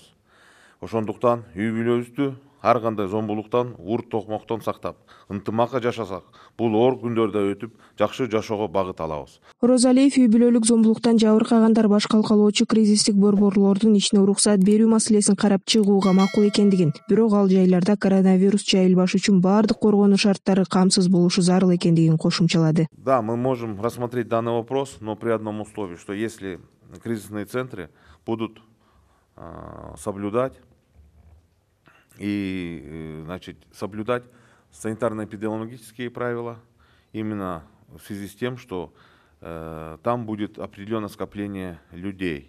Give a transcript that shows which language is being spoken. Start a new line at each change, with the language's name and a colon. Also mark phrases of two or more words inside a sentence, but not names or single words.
Kyrgyz: Ошондуктан үй бүлөбүздү ар кандай зомбулуктан, урт токмоктон сактап, ынтымакка жашасак, бул оор күндөрдө өтүп, жакшы жашоого багыт алабыз. Орозалиев үй бүлөлүк зомбулуктан жабыркагандар баш калкалоочу кризистик борборлордун ишине уруксат берүү маселесин карап чыгууга макул экендигин, бирок ал жайларда коронавирус жайылбаш үчүн баардык коргонуу шарттары камсыз болушу зарыл экендигин кошумчалады.
Russian: Да, мы можем рассмотреть данный вопрос, но при одном условии, что если кризисные центры будут соблюдать санитарно-эпидемиологические правила, именно в связи с тем, что там будет определенное скопление людей.